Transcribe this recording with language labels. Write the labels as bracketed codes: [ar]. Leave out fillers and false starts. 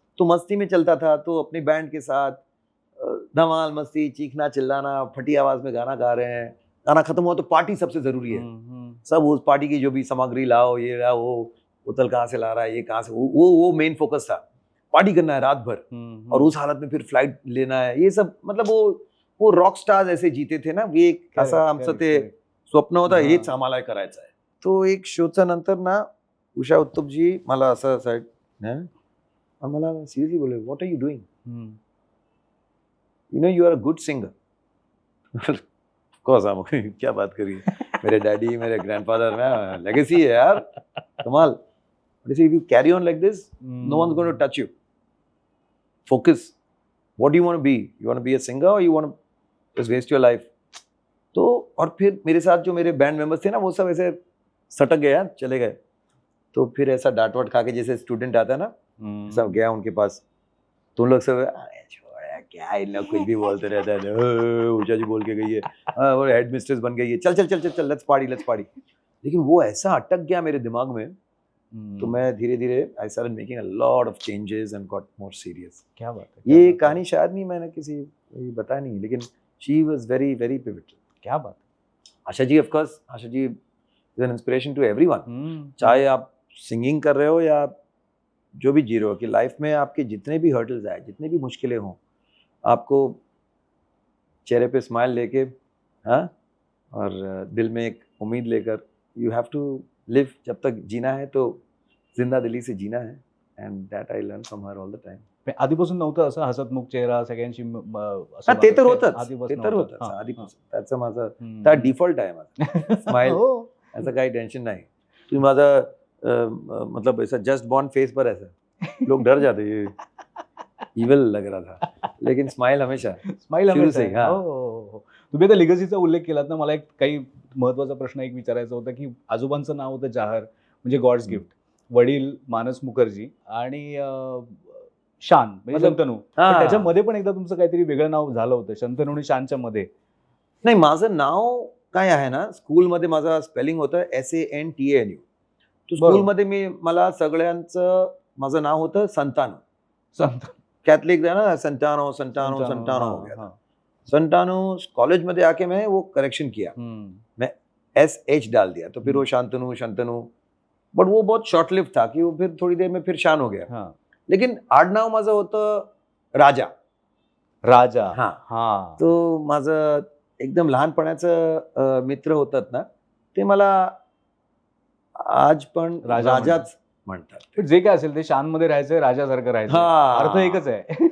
[hi] तो मस्ती में चलता था, तो अपनी बैंड के साथ धमाल मस्ती, चीखना चिल्लाना, फटी आवाज में गाना गा रहे हैं. गाना खत्म हुआ तो पार्टी सबसे जरूरी है. सब उस पार्टी की जो भी सामग्री लाओ, ये लाओ, वो बोतल कहाँ से ला रहा है, ये कहाँ से, वो मेन फोकस था. पार्टी करना है रात भर, और उस हालत में फिर फ्लाइट लेना है, ये सब मतलब वो रॉक स्टार्स ऐसे जीते थे ना. [mr] ये एक असं आमचं ते स्वप्न होतं, हेच आम्हाला करायचं आहे. तो एक शोच्या नंतर ना उषा उत्तुपजी मला असं साईड और मला सिरियसली बोले, [en] What are you doing, you know you are a good singer. [hi] Of course हम क्या बात करिए, मेरे डैडी, मेरे ग्रैंडफादर, मैं लेगेसी है यार, कमाल. [en] If you carry on like this, no one is going to touch you. Focus. What do you want to be? You want to be a singer or you want to just waste your life? [hi] तो और फिर मेरे साथ जो मेरे band members थे ना, वो सब ऐसे सटक गए यार, चले गए. तो फिर ऐसा डांट वाट खा के, जैसे स्टूडेंट आता है ना, सब गया उनके पास. तो उन लोग सब छोड़ यार, क्या इन लोग कुछ भी बोलते रहते हैं, ऊषा जी बोल के गई है, वो हेड मिस्ट्रेस बन गई है, चल चल चल चल चल, लेट्स पार्टी. लेकिन वो ऐसा अटक गया मेरे दिमाग में, तो मैं धीरे धीरे [en] I started making a lot of changes and got more serious. [hi] क्या बात है. ये कहानी शायद नहीं मैंने किसी बताया नहीं, लेकिन [en] She was very very pivotal. [hi] क्या बात. [en] Asha ji, of course, Asha ji is an inspiration to everyone. [hi] चाहे आप सिंगिंग कर रहे हो या जो भी जी रहे हो, कि लाइफ में आपके जितने भी हर्डल्स आए, जितने भी मुश्किलें हों, आपको चेहरे पे स्माइल लेके, हाँ, और दिल में एक उम्मीद लेकर, [en] You have to live. [hi] जब तक जीना है तो जिंदा दिली से जीना है. [en] And that I learn from her all the time. [mr] आधीपासून नव्हतं असं हसतमुख चेहरा सगळ्यांशी ते तर होतच आधीपासून. त्याचं माझं त्या डिफॉल्ट आहे माझं स्माइल. [hi] ऐसा काही टेंशन नहीं. [mr] तुम्ही माझा [hi] मतलब ऐसा जस्ट बॉर्न फेस पर ऐसा लोग डर जाते, ये इविल लग रहा था, लेकिन स्माइल हमेशा शुरू से. [mr] तुम्ही आता लिगसीचा उल्लेख केलात ना, मला एक काही महत्वाचा प्रश्न एक विचारायचा होता, की आजोबांचं नाव होतं जाहर, म्हणजे गॉड्स गिफ्ट. वडील मानस मुखर्जी आणि शान म्हणजे शंतनू. त्याच्यामध्ये पण एकदा तुमचं काहीतरी वेगळं नाव झालं होतं, शंतनू आणि शानच्या मध्ये. नाही, माझं नाव काय आहे ना, स्कूलमध्ये माझं स्पेलिंग होतं SANTANU. तो स्कूलमध्ये मला सगळ्यांचं माझं नाव होतं संतानो. [hi] कैथलिक है ना, संतानो संतानो संतानो हो गया. संतानो. कॉलेज में आके मैं वो करेक्शन किया, मैं SH डाल दिया, तो फिर वो शांतनु शंतनु. बट वो बहुत शॉर्ट लिव था, कि वो फिर थोड़ी देर में फिर शान हो गया. [mr] लेकिन आडनाव माझं होतं राजा. हाँ. तो माझं एकदम लहानपणाचं मित्र होतात ना, ते मला आज पण राजाच म्हणतात. जे काय असेल ते शान मध्ये राहायचंय, राजासारखं राहायचं, अर्थ एकच आहे.